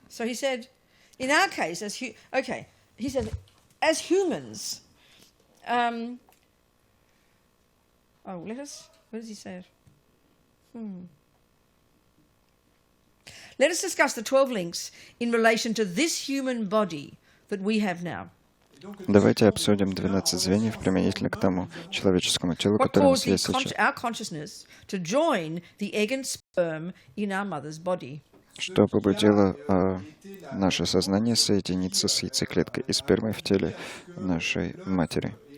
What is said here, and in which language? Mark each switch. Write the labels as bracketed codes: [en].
[en] So he said, in our case, he said, as humans, where does he say it? Let us discuss the 12 links in relation to this human body that we have now. [ru] Давайте обсудим 12 звеньев применительно к тому человеческому телу, [en] What [ru] которое у нас [en] caused [ru] есть сейчас. [en] our consciousness to join the egg and sperm in our mother's body? [ru] Что побудило наше сознание соединиться с яйцеклеткой и спермой в теле нашей матери?